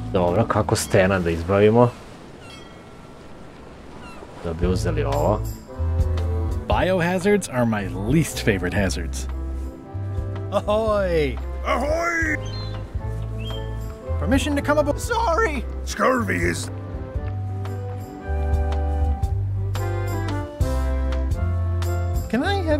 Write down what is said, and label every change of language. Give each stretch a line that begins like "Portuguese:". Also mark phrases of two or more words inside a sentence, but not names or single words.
Serbian: Dobro, kako Stana da izbavimo? Da bi uzeli ovo.
English: Biohazards are my least favorite hazards. Ahoy! Ahoy! Permission to come aboard. Sorry! Scurvy is... Can I have you...